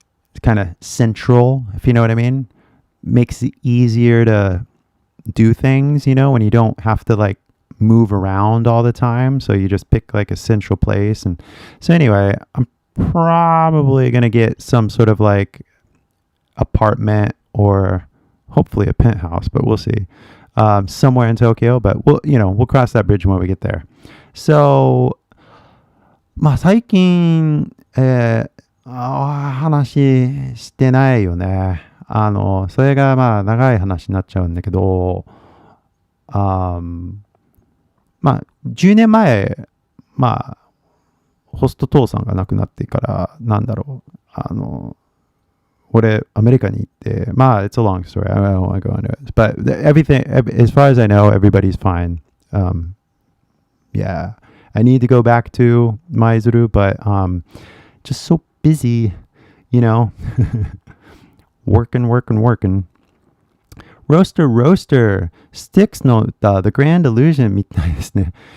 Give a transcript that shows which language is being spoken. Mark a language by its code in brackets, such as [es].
[en] It's kind of central, if you know what I mean. Makes it easier to do things, you know, when you don't have to like move around all the time. So you just pick like a central place. And so anyway, I'm probably going to get some sort of like apartment or hopefully a penthouse, but we'll see. Somewhere in Tokyo, but we'll cross that bridge when we get there. [ja] So, まあ最近、話してないよね。それがまあ長い話になっちゃうんだけど、まあ10年前、まあホスト父さんが亡くなってから、なんだろう、俺、アメリカに行って、まあ、 [en] it's a long story. I don't want to go into it. But everything, as far as I know, everybody's fine. Yeah. I need to go back to Maizuru, but just so busy, you know. working. [ja] Roaster. Sticks の歌、The Grand Illusion みたいですね。